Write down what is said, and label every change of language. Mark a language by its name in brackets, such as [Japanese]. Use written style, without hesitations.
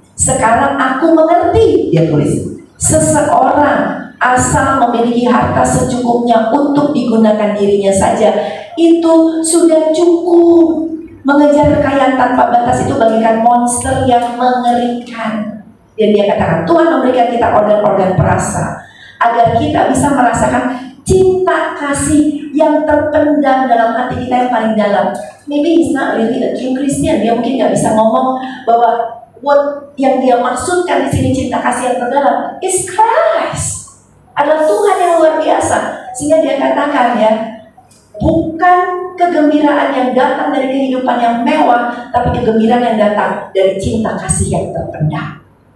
[Indonesian] Sekarang aku mengerti, dia tulis, seseorang asal memiliki harta secukupnya untuk digunakan dirinya saja, itu sudah cukup. Mengejar kekayaan tanpa batas itu bagaikan monster yang mengerikan. Dan dia katakan, Tuhan memberikan kita organ-organ perasa agar kita bisa merasakan cinta kasih yang terpendam dalam hati kita yang paling dalam. [English] Maybe he's not really a true Christian. [Indonesian] Dia mungkin nggak bisa ngomong bahwa what yang dia maksudkan di sini cinta kasih yang terdalam [English] is Christ, [Indonesian] adalah Tuhan yang luar biasa. Sehingga dia katakan ya, bukan kegembiraan yang datang dari kehidupan yang mewah, tapi kegembiraan yang datang dari cinta kasih yang terpendam.